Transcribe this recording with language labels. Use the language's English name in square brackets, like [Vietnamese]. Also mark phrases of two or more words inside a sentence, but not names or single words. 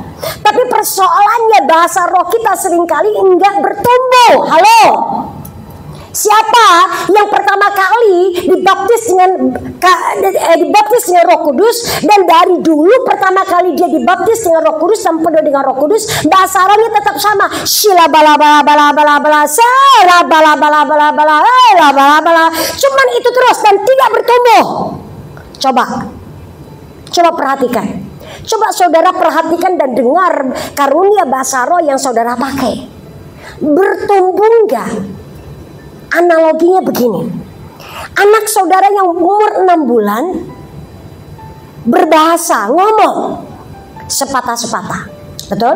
[Indonesian] Tapi persoalannya bahasa roh kita seringkali enggak bertumbuh. Halo? Siapa yang pertama kali dibaptis dengan Roh Kudus, dan dari dulu pertama kali dia dibaptis dengan Roh Kudus dan penuh dengan Roh Kudus, bahasa rohnya tetap sama. Shila bala bala bala bala bala, sala bala bala bala bala, bala bala. Cuman itu terus dan tidak bertumbuh. Coba perhatikan. Coba saudara perhatikan dan dengar karunia bahasa roh yang saudara pakai. Bertumbuh enggak? Analoginya begini, anak saudara yang umur 6 bulan berbahasa, ngomong sepatah-sepatah, betul?